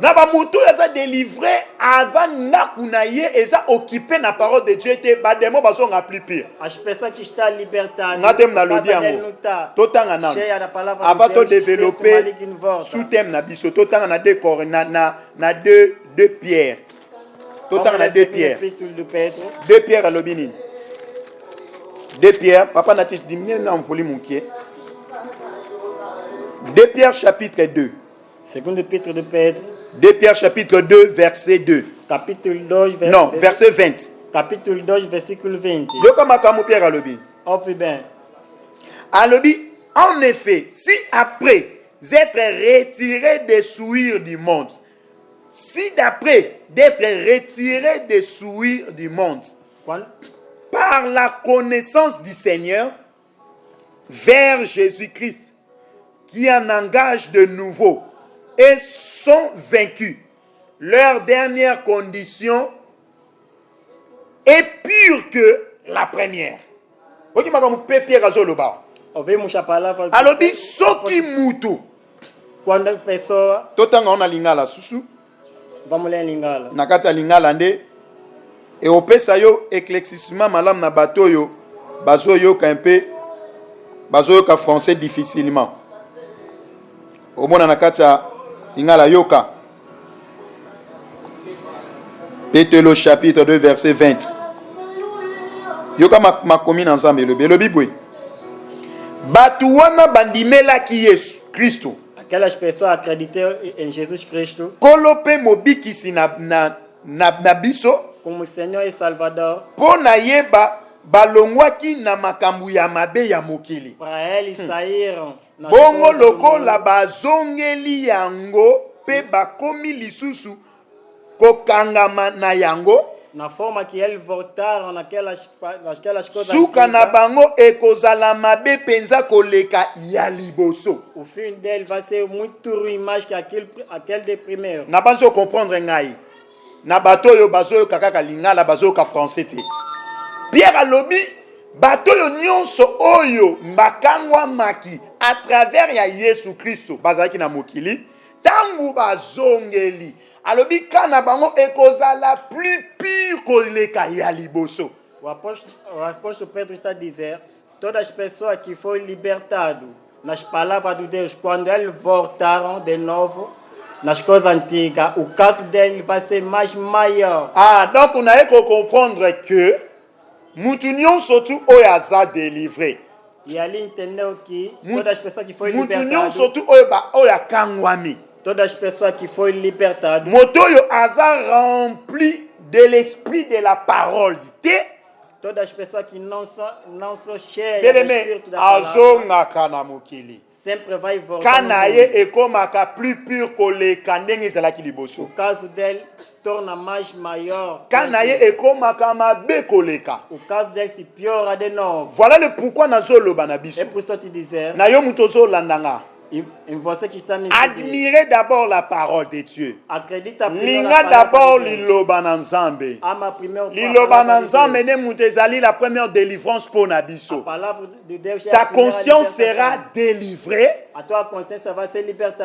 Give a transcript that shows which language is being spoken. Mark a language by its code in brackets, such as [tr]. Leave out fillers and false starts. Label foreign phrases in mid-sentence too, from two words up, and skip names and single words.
[ln] Na ba mutu eza délivré avant ndaku na ye eza occupé na [fr] parole de Dieu [ln] te ba demo bazonga [fr] plus pire. [pt] As pessoas que estão libertadas, Nga tem na lobi casa dele [ln] yango. [pt] não está [ln] Totanga nano. [pt] cheia da palavra [fr] Avant [pt] de [ln] to [pt] Deus, o espírito [fr] développer [pt] maligno volta. [fr] sous thème [ln] na biso totanga na [fr] deux Pierre. [ln] Totanga na [pt] Vamos [fr] deux [pt] ler o [fr] Pierre. [pt] capítulo de Pedro. [ln] 2 Pierre alobi nini? 2 Pierre, papa na ti diminue na volume mukie. [fr] 2 Pierre chapitre 2. [pt] Segundo epístola de Pedro, [fr] 2 Pierre chapitre 2 verset 2. [pt] capítulo 2, [fr] Non, verset 20. [pt] capítulo 2, versículo 20. [ln] Yoka makambo Pierre alobi. [pt] Ouve bem. [fr] Alobi, en effet, si après être retiré des souillures du monde, si d'après d'être retiré des souillures du monde, [pt] Quando, [fr] par la connaissance du Seigneur, vers Jésus-Christ, qui en engage de nouveau, et sont vaincus, leur dernière condition est pure que la première. Ok, [ln] makambo pe Pierre azoloba. [pt] ouvimos a palavra de [ln] Alobi soki mutu. [pt] Quando a pessoa, [ln] Totanga ona lingala susu. [pt] vamos ler em Lingala. [ln] Na kati ya lingala nde eopesa yo éclaircissement malamu na bato oyo bazoyoka mpe bazoyoka [fr] français difficilement. [ln] Omona na kati ya lingala yoka. [fr] Pételo chapitre 2 verset 20. [ln] Yoka makomi na nzambe elobi bwe. Bato wana bandimelaki Yesu Kristo. [pt] Aquelas pessoas acreditaram em Jesus Cristo [ln] Kolo pe mobikisi na biso. [pt] como Senhor e Salvador, [ln] Mpo na yeba balongwaki na makambo ya mabe ya mokili. [pt] para eles saíram nas [ln] Bongo [pt] coisas do [ln] lokola [pt] mundo, [ln] bazongeli yango pe bakomi lisusu kokangama na yango. [pt] na forma que eles voltaram naquelas coisas [ln] suka na [pt] antigas, [ln] bango ekozala mabe penza koleka ya liboso. [pt] o fim dele vai ser muito ruim mais que aquele de primeiro. [ln] Na banzo comprendre ngai. Na bato yo bazo kaka lingala bazo ka français te. Pierre alobi bato yo nyonso oyo mbakangwa maki [fr] à travers [ln] ya Yesu Kristo bazaki na mokili tangu bazongeli alobi kana bango ekozala [fr] plus pire [ln] koleka ya liboso. [pt] O apóstolo Pedro está dizendo, todas as pessoas que foram libertadas nas palavras de Deus, quando eles voltaram de novo nas coisas antigas, o caso dele vai ser mais maior. [fr] Ah, donc on a que comprendre que [ln] mutu nyonso tu oyo aza [fr] délivré. [pt] E ali entendeu que todas as pessoas que foram [ln] Mutu [pt] libertadas, [ln] nyonso tu oyo akangwami. [pt] todas as pessoas que foram libertadas, [ln] Moto oyo aza [fr] rempli de l'esprit de la parole. Te [pt] todas as pessoas que não são cheias do [fr] bien-aimé [pt] Espírito da palavra, [ln] azongaka na mokili. [pt] sempre vai voltar. [ln] Kana ye ekomaka [fr] plus pure [ln] koleka ndenge ezalaki [pt] O [ln] liboso. [pt] caso dele torna mais maior. [ln] Kana ye ekomaka mabe koleka. [pt] O caso dele se piora de novo. [fr] Voilà le pourquoi [ln] nazoloba na biso. [pt] É por isso que eu te dizer, [ln] Na yo mutu ozolandanga. [pt] em você que está me seguindo, [fr] Admirez d'abord la parole de Dieu. [pt] acredita primeiro na [ln] Linga [pt] palavra [fr] d'abord [pt] de Deus. [ln] liloba na nzambe. [pt] Ama primeiro a [ln] Liloba na [pt] palavra de [ln] nzambe [pt] Deus. [ln] ne mutu ezali [fr] la première délivrance pour na [pt] A [ln] biso. [pt] palavra de Deus é [ln] Ta [pt] a primeira [fr] conscience [pt] libertação. [fr] sera délivrée. [pt] A tua consciência vai ser libertada.